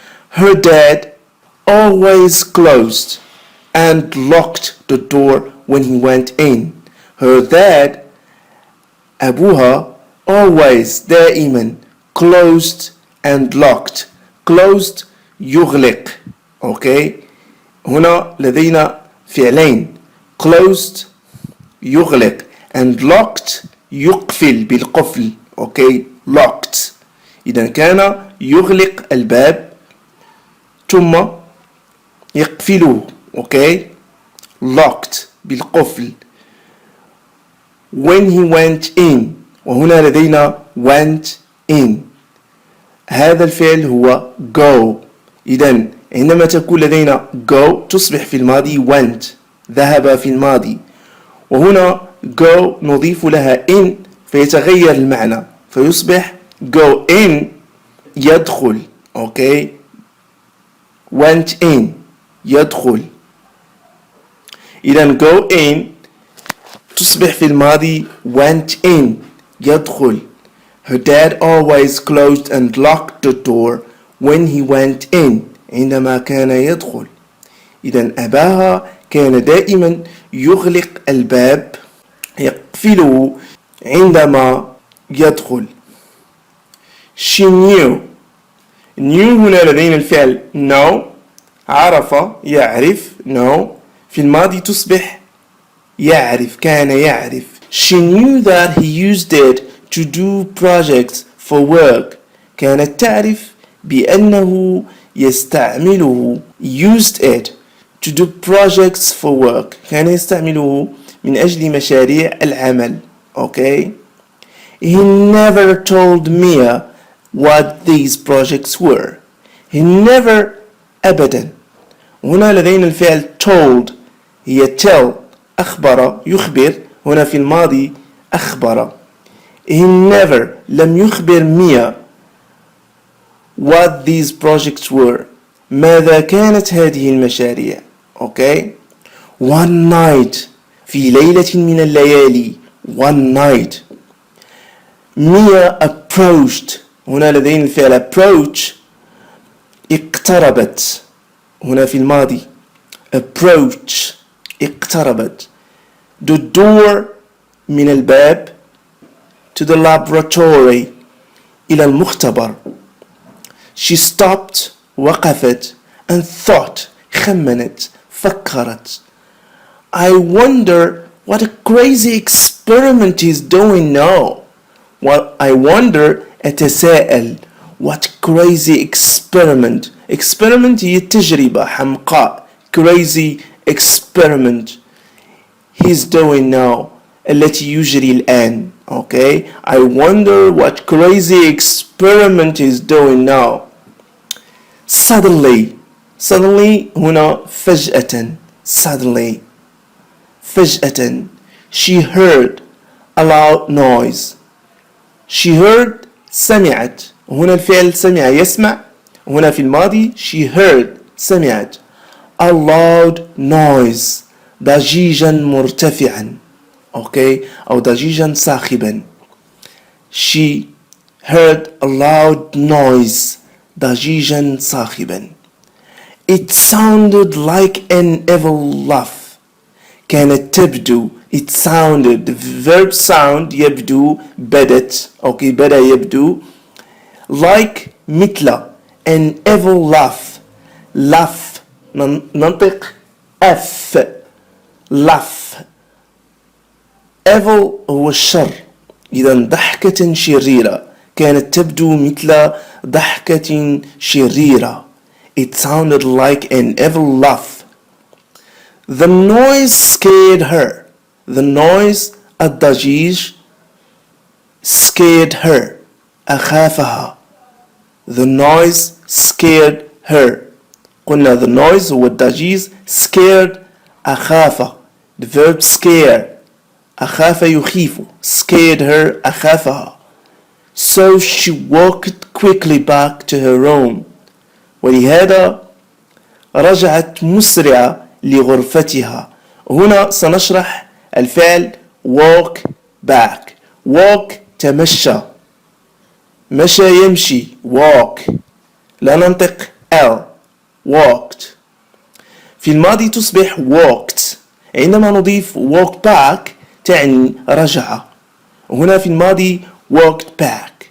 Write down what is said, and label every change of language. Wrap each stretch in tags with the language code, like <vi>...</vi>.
<en>Her dad always closed and locked the door when he went in. Her dad</en> <ar>أبوها</ar> <en>always</en> <ar>دائما</ar> <en>closed and locked. closed</en> <ar>يغلق.</ar> <en>okay.</en> <ar>هنا لدينا فعلين</ar> <en>closed</en> <ar>يغلق</ar> <en>and locked</en> <ar>يقفل بالقفل.</ar> <en>okay. locked.</en> <ar>إذا كان يغلق الباب ثم يقفله.</ar> <en>okay. locked</en> <ar>بالقفل.</ar> <en>when he went in،</en> <ar>وهنا لدينا</ar> <en>went in.</en> <ar>هذا الفعل هو go. إذن عندما تكون لدينا go تصبح في الماضي went، ذهب في الماضي. وهنا go نضيف لها in فيتغير المعنى فيصبح</ar> <en>go in</en> <ar>يدخل.</ar> <en>okay, went in</en> <ar>يدخل. إذا</ar> <en>go in</en> <ar>تصبح في الماضي</ar> <en>went in</en> <ar>يدخل.</ar> <en>Her dad always closed and locked the door when he went in</en> <ar>عندما كان يدخل. إذا أباها كان دائما يغلق الباب يقفله عندما يدخل.</ar> <en>She knew.</en> <ar>knew هنا لدينا الفعل know عرف يعرف know في الماضي تصبح يعرف كان يعرف.</ar> <en>She knew that he used it to do projects for work.</en> <ar>كانت تعرف بأنه يستعمله</ar> <en>used it to do projects for work.</en> <ar>كان يستعمله من أجل مشاريع العمل.</ar> <en>okay, he never told Mia what these projects were. he never</en> <ar>أبدا. هنا لدينا الفعل told هي tell أخبر يخبر. هنا في الماضي أخبر.</ar> <en>he never</en> <ar>لم يخبر ميا</ar> <en>what these projects were</en> <ar>ماذا كانت هذه المشاريع.</ar> <en>okay, one night</en> <ar>في ليلة من الليالي</ar> <en>one night Mia approached.</en> <ar>هنا لدينا الفعل approach اقتربت. هنا في الماضي approach اقتربت.</ar> <en>the door</en> <ar>من الباب</ar> <en>to the laboratory</en> <ar>إلى المختبر.</ar> <en>she stopped</en> <ar>وقفت</ar> <en>and thought</en> <ar>خمنت فكرت.</ar> <en>I wonder what a crazy experiment he's doing now. Well, I wonder</en> <ar>أتساءل</ar> <en>what crazy experiment.</en> <ar>experiment هي تجربة حمقاء.</ar> <en>crazy experiment he's doing now</en> <ar>التي يجري الآن.</ar> <en>okay, I wonder what crazy experiment he's doing now.</en> <ar>suddenly هنا فجأة.</ar> <en>suddenly</en> <ar>فجأة</ar> <en>she heard a loud noise. she heard</en> <ar>سمعت. هنا الفعل سمع يسمع. هنا في الماضي</ar> <en>she heard</en> <ar>سمعت</ar> <en>a loud noise</en> <ar>ضجيجا مرتفعا. okay, أو ضجيجا صاخبا.</ar> <en>she heard a loud noise</en> <ar>ضجيجا صاخبا.</ar> <en>it sounded like an evil laugh.</en> <ar>كانت تبدو</ar> <en>it sounded the verb sound</en> <ar>يبدو بدت.</ar> <en>okay,</en> <ar>بدأ يبدو</ar> <en>like</en> <ar>مثل</ar> <en>an evil laugh. laugh</en> <ar>ننطق</ar> <en>f laugh.</en> <ar>evil هو الشر. إذا ضحكة شريرة كانت تبدو مثل ضحكة شريرة.</ar> <en>it sounded like an evil laugh. the noise scared her. the noise</en> <ar>الضجيج</ar> <en>scared her</en> <ar>أخافها.</ar> <en>the noise scared her.</en> <ar>قلنا</ar> <en>the noise</en> <ar>هو الضجيج scared أخاف.</ar> <en>the verb scare</en> <ar>أخاف يخيف</ar> <en>scared her</en> <ar>أخافها.</ar> <en>so she walked quickly back to her room.</en> <ar>ولهذا رجعت مسرعة لغرفتها. هنا سنشرح الفعل</ar> <en>walk back.</en> <ar>walk تمشى. مشى يمشي walk. لا ننطق L walked. في الماضي تصبح walked. عندما نضيف</ar> <en>walk back</en> <ar>تعني رجع. هنا في الماضي</ar> <en>walked back.</en>